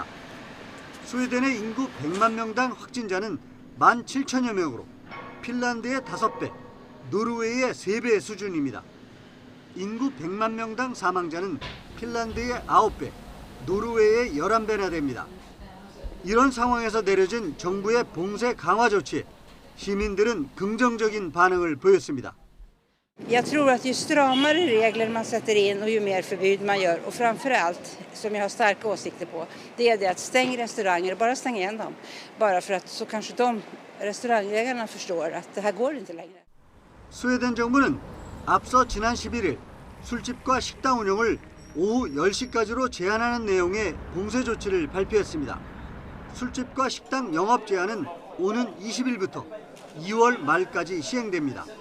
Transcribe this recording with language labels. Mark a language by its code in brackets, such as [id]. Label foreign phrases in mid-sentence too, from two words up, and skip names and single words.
[ko] 스웨덴의 인구 100만 명당 확진자는 17,000여 명으로 핀란드의 5배, 노르웨이의 3배 수준입니다. 인구 100만 명당 사망자는 핀란드의 9배, 노르웨이의 11배나 됩니다. 이런 상황에서 내려진 정부의 봉쇄 강화 조치에 시민들은 긍정적인 반응을 보였습니다. [sv] Jag tror att ju stramare regler man sätter in och ju mer förbud man gör och framförallt, som jag har starka åsikter på, det är det att stäng restauranger och bara stäng igen dem. Bara för att så kanske de restaurangägarna förstår att det här går inte längre. [ko] 스웨덴 정부는 앞서 지난 11일 술집과 식당 운영을 오후 10시까지로 제한하는 내용의 봉쇄 조치를 발표했습니다. 술집과 식당 영업 제한은 오는 20일부터 2월 말까지 시행됩니다.